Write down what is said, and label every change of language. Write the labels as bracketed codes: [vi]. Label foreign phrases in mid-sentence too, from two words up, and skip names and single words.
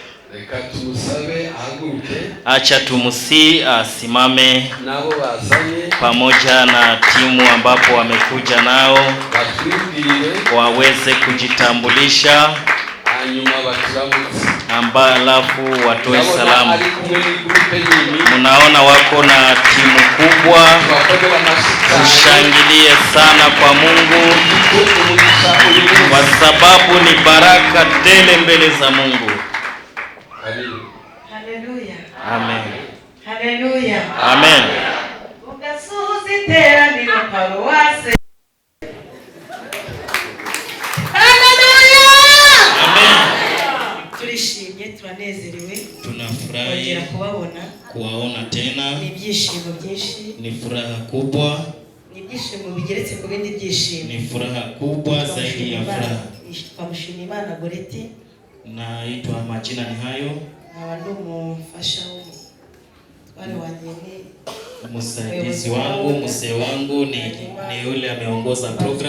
[sw] Acha tumusi asimame pamoja na timu ambapo wamekuja nao waweze kujitambulisha, alafu watoe salamu. Munaona wako na timu kubwa, tushangilie sana kwa Mungu kwa sababu ni baraka tele mbele za Mungu. Haleluya. Amen. Haleluya. Amen. [rw] Ugasuzi tera ni paruwase. [sw] Haleluya. Amen. [rw] Turishimye, turanezerewe. [sw] Tunafurahi kuwaona tena. [rw] Ni ibyishimo byinshi. [sw] Ni furaha kubwa. [rw] Ni ibyishimo bigeretse ku bindi byishimo. [sw] Ni furaha kubwa zaidi ya furaha. [rw] Twamushimira Imana Goreti. [sw] Naitwa majina ni hayo. Mufasha wale wageni. Msaidizi wangu, mzee wangu ni yule ameongoza program.